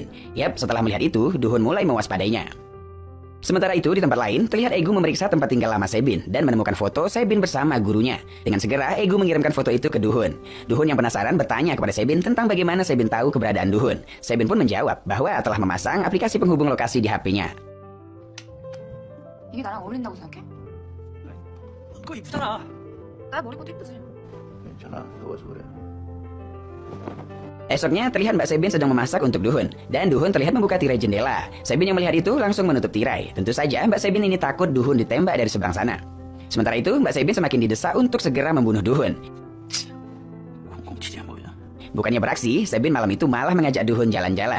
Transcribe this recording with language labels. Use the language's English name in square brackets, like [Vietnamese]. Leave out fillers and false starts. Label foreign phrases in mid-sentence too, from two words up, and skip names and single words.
[Indonesian] Yap, setelah melihat itu, Duhun mulai mewaspadainya. Sementara itu, di tempat lain, terlihat Egu memeriksa tempat tinggal lama Sebin dan menemukan foto Sebin bersama gurunya. Dengan segera, Egu mengirimkan foto itu ke Duhun. Duhun yang penasaran bertanya kepada Sebin tentang bagaimana Sebin tahu keberadaan Duhun. Sebin pun menjawab bahwa telah memasang aplikasi penghubung lokasi di HP-nya. [Korean] 이게 나랑 어울린다고 생각해? 그거 이쁘잖아. 나 머리꽃 이쁘지. 괜찮아. 더워서 그래. [Indonesian] Esoknya terlihat Mbak Sebin sedang memasak untuk Duhun. Dan Duhun terlihat membuka tirai jendela. Sebin yang melihat itu langsung menutup tirai. Tentu saja Mbak Sebin ini takut Duhun ditembak dari seberang sana. Sementara itu Mbak Sebin semakin didesak untuk segera membunuh Duhun. Bukannya beraksi, Sebin malam itu malah mengajak Duhun jalan-jalan.